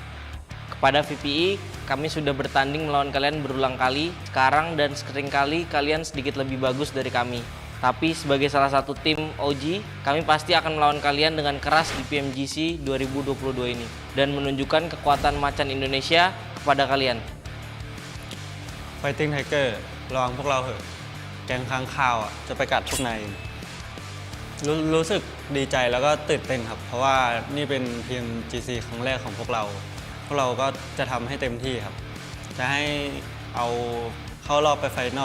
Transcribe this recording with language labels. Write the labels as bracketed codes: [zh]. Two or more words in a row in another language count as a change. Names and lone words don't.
[id] Kepada VPE, kami sudah bertanding melawan kalian berulang kali. Sekarang dan seringkali kalian sedikit lebih bagus dari kami. Tapi sebagai salah satu tim OG, kami pasti akan melawan kalian dengan keras di PMGC 2022 ini. Dan menunjukkan kekuatan macan Indonesia kepada kalian. [th] Fighting Tiger ระวังพวกเราเถอะแก๊งค้างคาวจะไปกัดพวกนายรู้สึกดีใจแล้วก็ตื่นเต้นครับเพราะว่านี่เป็น PMGC ครั้งแรกของพวกเราก็จะทำให้เต็มที่ครับจะให้เอาเข้ารอบไปไฟนอล